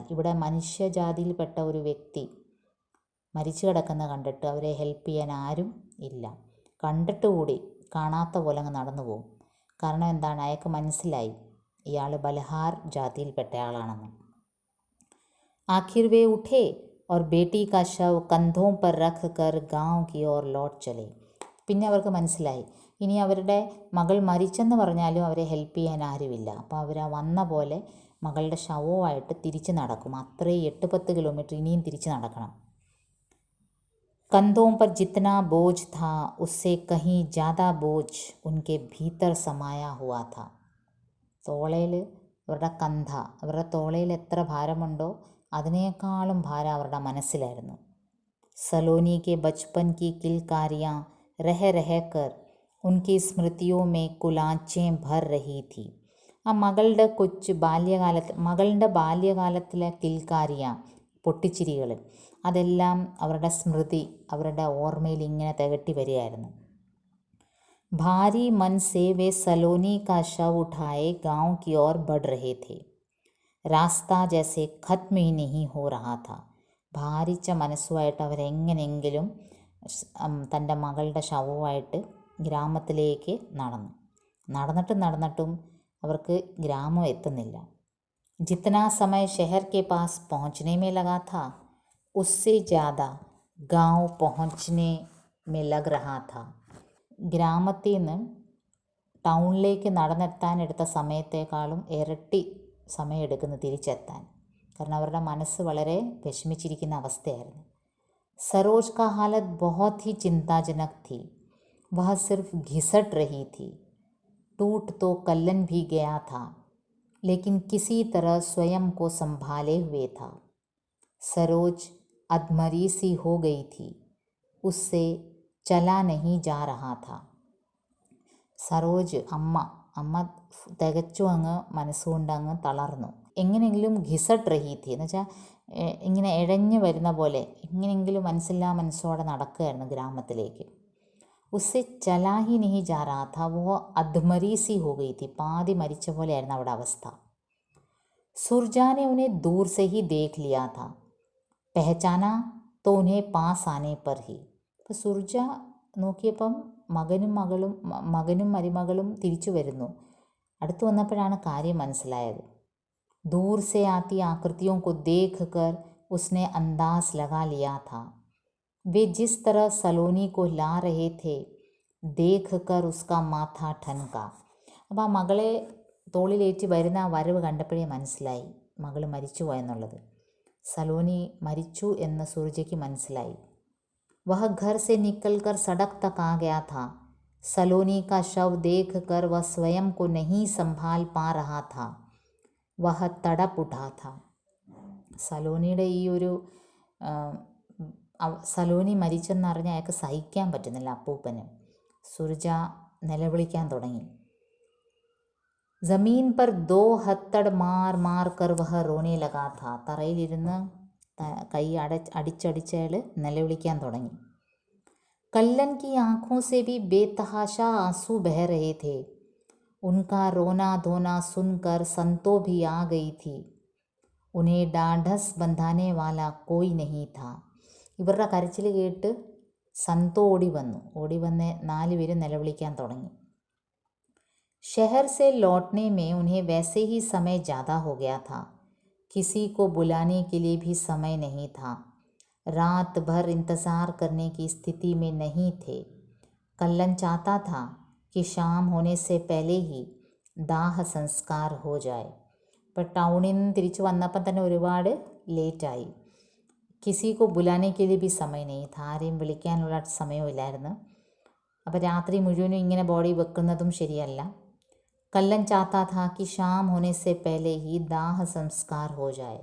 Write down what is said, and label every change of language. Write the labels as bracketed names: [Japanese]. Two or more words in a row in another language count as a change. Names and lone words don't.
[Malayalam] ഇവിടെ മനുഷ്യജാതിയിൽപ്പെട്ട ഒരു വ്യക്തി മരിച്ചു കിടക്കുന്ന കണ്ടിട്ട് അവരെ ഹെൽപ്പ് ചെയ്യാൻ ആരും ഇല്ല. കണ്ടിട്ട് കൂടി കാണാത്ത പോലെ അങ്ങ് നടന്നു പോകും. കാരണം എന്താണ്, അയാൾക്ക് മനസ്സിലായി ഇയാൾ ബൽഹാർ ജാതിയിൽപ്പെട്ട ആളാണെന്ന്. [Hindi] आखिर वे उठे और बेटी का शव कंधों पर रख कर गांव की ओर लौट चले. [Malayalam] പിന്നെ അവർക്ക് മനസ്സിലായി ഇനി അവരുടെ മകൾ മരിച്ചെന്ന് പറഞ്ഞാലും അവരെ ഹെൽപ്പ് ചെയ്യാൻ ആരുമില്ല. അപ്പോൾ അവർ വന്ന പോലെ മകളുടെ ശവവുമായിട്ട് തിരിച്ച് നടക്കും. അത്രയും 8-10 കിലോമീറ്റർ ഇനിയും തിരിച്ച് നടക്കണം. [Hindi] कंधों पर जितना बोझ था उससे कहीं ज़्यादा बोझ उनके भीतर समाया हुआ था. [Malayalam] തോളയിൽ അവരുടെ തോളയിൽ എത്ര ഭാരമുണ്ടോ അതിനേക്കാളും ഭാരം അവരുടെ മനസ്സിലായിരുന്നു. [Hindi] सलोनी के बचपन की किलकारियाँ रह रह कर उनकी स्मृतियों में कुलाँचे भर रही थी. [Malayalam] ആ മകളുടെ ബാല്യകാലത്തിലെ കിൽക്കാരിയ, പൊട്ടിച്ചിരികൾ, അതെല്ലാം അവരുടെ സ്മൃതി, അവരുടെ ഓർമ്മയിൽ ഇങ്ങനെ തികട്ടി വരികയായിരുന്നു. [Hindi] भारी मन से वे सलोनी का शव उठाए ഗാँव की ओर बढ़ रहे थे. रास्ता जैसे खत्म ही नहीं हो रहा था. [Malayalam] ഭാരിച്ച മനസ്സുമായിട്ട് അവരെങ്ങനെയെങ്കിലും തൻ്റെ മകളുടെ ശവവുമായിട്ട് ഗ്രാമത്തിലേക്ക് നടന്നിട്ടും അവർക്ക് ഗ്രാമം എത്തുന്നില്ല. [Hindi] ജിतना समय शहर के पास पहुँचने में लगा था उससे ज़्यादा गाँव पहुँचने में लग रहा था. [Malayalam] ഗ്രാമത്തിൽ നിന്ന് ടൗണിലേക്ക് നടന്നെത്താനെടുത്ത സമയത്തേക്കാളും ഇരട്ടി സമയമെടുക്കുന്നു തിരിച്ചെത്താൻ. കാരണം അവരുടെ മനസ്സ് വളരെ വിഷമിച്ചിരിക്കുന്ന അവസ്ഥയായിരുന്നു. [Hindi] सरोज का हालत बहुत ही चिंताजनक थी. वह सिर्फ घिसट रही थी. टूट तो कल्लन भी गया था, लेकिन किसी तरह स्वयं को संभाले हुए था. सरोज अधमरी सी हो गई थी. उससे चला नहीं जा रहा था. [Malayalam] സരോജ് അമ്മ തികച്ചും അങ്ങ് മനസ്സുകൊണ്ട് അങ്ങ് തളർന്നു. എങ്ങനെയെങ്കിലും [Hindi] घिसट रही थी [Malayalam] എന്ന് വെച്ചാൽ ഇങ്ങനെ ഇഴഞ്ഞു വരുന്ന പോലെ എങ്ങനെയെങ്കിലും മനസ്സോടെ നടക്കുകയായിരുന്നു ഗ്രാമത്തിലേക്ക്. [Hindi] उससे चला ही नहीं जा रहा था, वो अधमरी सी हो गई थी. [Malayalam] പാതി മരിച്ച പോലെയായിരുന്നു അവിടെ അവസ്ഥ. [Hindi] സുർജാനെ ഉन्हें दूर से ही देख लिया था, पहचाना तो उन्हें पास आने पर ही. [Malayalam] അപ്പോൾ സുർജ നോക്കിയപ്പം മകനും മരുമകളും തിരിച്ചു വരുന്നു. അടുത്ത് വന്നപ്പോഴാണ് കാര്യം മനസ്സിലായത്. [Hindi] दूर से आती आकृतियों को देख कर उसने अंदाज लगा लिया था. वे जिस तरह सलोनी को ला रहे थे देख कर उसका माथा ठनका. [Malayalam] അപ്പോൾ ആ മകളെ തോളിലേറ്റി വരുന്ന ആ വരവ് കണ്ടപ്പോഴേ മനസ്സിലായി മകൾ മരിച്ചു പോയെന്നുള്ളത്. സലോനി മരിച്ചു എന്ന് സൂർജയ്ക്ക് മനസ്സിലായി. [Hindi] वह घर से निकलकर सड़क तक आ गया था. सलोनी का शव देखकर वह स्वयं को नहीं संभाल पा रहा था. वह तड़प उठा था. [Malayalam] സലോനിയുടെ ഈ ഒരു സലോനി മരിച്ചെന്നറിഞ്ഞ് അയാൾക്ക് സഹിക്കാൻ പറ്റുന്നില്ല അപ്പൂപ്പന്. സുർജ നിലവിളിക്കാൻ തുടങ്ങി. [Hindi] ജമീൻ पर 2 हथड़ मार कर वह रोने लगा था. [Malayalam] തറയിലിരുന്ന് കൈ അടിച്ചടിച്ചയാൾ നിലവിളിക്കാൻ തുടങ്ങി. [Hindi] कल्लन की आँखों से भी बेतहाशा आंसू बह रहे थे. उनका रोना धोना सुनकर संतो भी आ गई थी. उन्हें ढाढ़स बंधाने वाला कोई नहीं था. [Malayalam] ഇവരുടെ കരച്ചിൽ കേട്ട് സന്തോ ഓടി വന്ന് 4 പേരും നിലവിളിക്കാൻ തുടങ്ങി. [Hindi] शहर से लौटने में उन्हें वैसे ही समय ज़्यादा हो गया था. किसी को बुलाने के लिए भी समय नहीं था. रात भर इंतज़ार करने की स्थिति में नहीं थे. कल्लन चाहता था कि शाम होने से पहले ही दाह संस्कार हो जाए. [Malayalam] ഇപ്പോൾ ടൗണിൽ നിന്ന് തിരിച്ചു വന്നപ്പം തന്നെ ഒരുപാട് ലേറ്റായി. [Hindi] किसी को बुलाने के लिए भी समय नहीं था. [Malayalam] ആരെയും വിളിക്കാനുള്ള സമയമില്ലായിരുന്നു. അപ്പോൾ രാത്രി മുഴുവനും ഇങ്ങനെ ബോഡി വെക്കുന്നതും ശരിയല്ല. [Hindi] कल्लन चाहता था कि शाम होने से पहले ही दाह संस्कार हो जाए.